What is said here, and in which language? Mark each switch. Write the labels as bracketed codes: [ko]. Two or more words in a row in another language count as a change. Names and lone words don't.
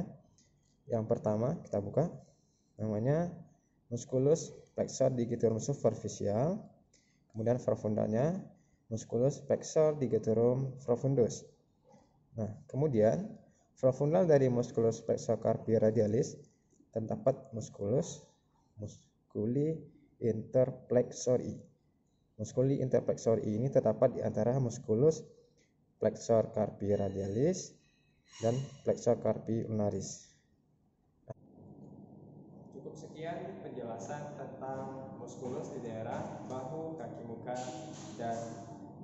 [id] Yang pertama kita buka, namanya [la] musculus flexor digitorum superficial. [id] Kemudian profundalnya [la] musculus flexor digitorum profundus. [id] Nah, kemudian profundal dari [la] musculus flexor carpi radialis [id] terdapat [la] musculus musculi interflexori. Musculi interflexori [id] ini terdapat di antara [la] musculus flexor carpi radialis [id] dan [la] flexor carpi ulnaris. [id] Cukup sekian penjelasan tentang muskulus di daerah bahu, kaki muka, dan dada.